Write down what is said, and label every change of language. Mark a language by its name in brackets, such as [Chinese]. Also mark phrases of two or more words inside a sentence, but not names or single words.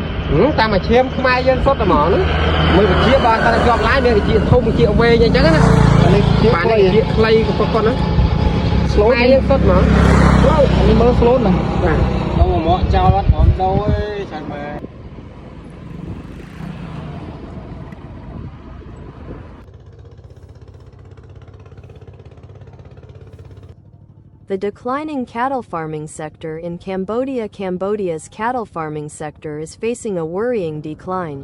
[Khmer] តាមមកឈាមខ្មែរយើងសុទ្ធតែហ្មងហ្នឹងមើលវិជាបើគាត់ជាប់ឡាយមានវិជាធំវិជាវែងអញ្ចឹងណាបាទនេះវិជាខ្លីក៏គាត់ណាស្លូតយើងសុទ្ធហ្មងស្លូត អានេះមើលស្លូតណា បាទ ต้องមកមកចោលអត់ព្រមដូរអីចាំមើល [English] The declining cattle farming sector in Cambodia. Cambodia's cattle farming sector is facing a worrying decline.